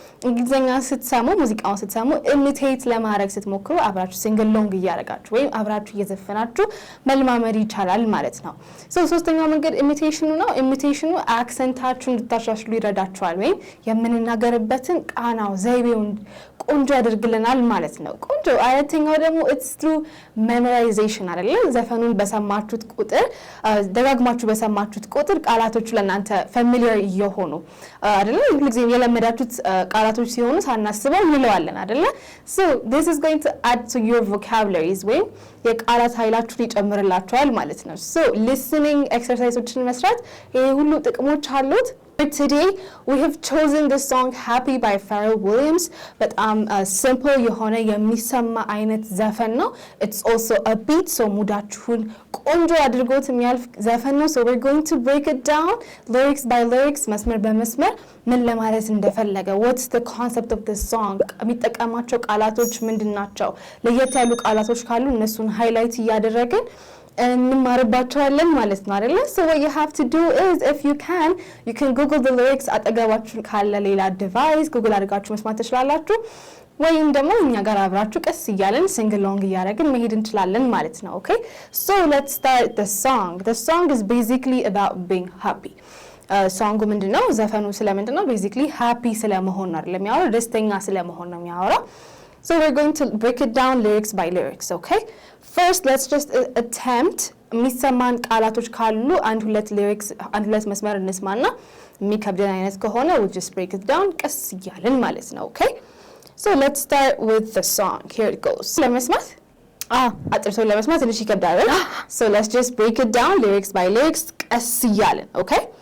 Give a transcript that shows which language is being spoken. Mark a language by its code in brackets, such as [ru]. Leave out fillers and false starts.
[am] እንግሊዘኛ ስትሰሙ ሙዚቃውን ስትሰሙ ኢሚቴት ለማድረግ ስትሞክሩ አብራችሁ ሲንግል ሎንግ እያደረጋችሁ ወይም አብራችሁ እየዘፈናችሁ መልማመድ ይቻላል ማለት ነው። ሶ ሶስተኛው መንገድ ኢሚቴሽኑ ነው። ኢሚቴሽኑ አክሰንታችሁን እንድታሻሽሉ ይረዳችኋል ወይም የምንናገርበትን ቃናው ዘይቤውን ቆንጆ ያደርግልናል ማለት ነው። ቆንጆ አራተኛው ደግሞ it's through memorization አይደለም? ዘፈኑን በሰማችሁት ቁጥር ደጋግማችሁ በሰማችሁት ቁጥር ቃላቶቹ ለእናንተ familiar እየሆኑ አይደለም? ሁልጊዜ የለመዳችሁት ቃላቶች ሲሆኑ ሳናስበው እንለዋለን አይደለ? [en] so this is going to add to your vocabularies ወይም የቃላት ኃይላችሁን ይጨምርላችኋል ማለት ነው። so listening exerciseዎችን መስራት ይሄ ሁሉ ጥቅሞች አሉት። Today we have chosen the song Happy by Pharrell Williams. [am] But simple የሆነ የሚሰማ አይነት ዘፈን ነው። It's also a beat so ሙዳችሁን ቆንጆ አድርጎት የሚያልፍ ዘፈን ነው. So we're going to break it down lyrics by lyrics መስመር በመስመር ምን ለማለት እንደፈለገ what's the concept of this song የሚጠቀማቸው ቃላቶች ምንድናቸው ለየት ያሉ ቃላቶች ካሉ እነሱን ሃይላይት እያደረግን እንማርባቸዋለን ማለት ነው አይደለ? [en] So what you have to do is if you can google the lyrics አጠገባችሁ ካለ ሌላ ዲቫይስ ጉግል አድርጋችሁ መስማት ትችላላችሁ ወይም ደግሞ እኛ ጋር አብራችሁ ቀስ እያለን ሲንግል ሎንግ እያደረግን መሄድ እንችላለን ማለት ነው። Okay so let's start the song. The song is basically about being happy. ሶንጉ ምንድነው? ዘፈኑ ስለምንድነው? basically happy ስለመሆን ነው አይደለም የሚያወራው፣ ደስተኛ ስለመሆን ነው የሚያወራው። So we're going to break it down lyrics by lyrics, okay? [am] First, let's just attempt [en] የሚሰማን ቃላቶች ካሉ አንድ ሁለት መስመር እንስማና የሚከብደን አይነት ከሆነ [am] we'll just break it down [en] ቀስ እያልን ማለት ነው። Okay? So let's start with the song. Here it goes. ለመስማት አጥርቶ ለመስማት ትንሽ ይከብዳል። So let's just break it down lyrics by lyrics ቀስ እያልን. Okay?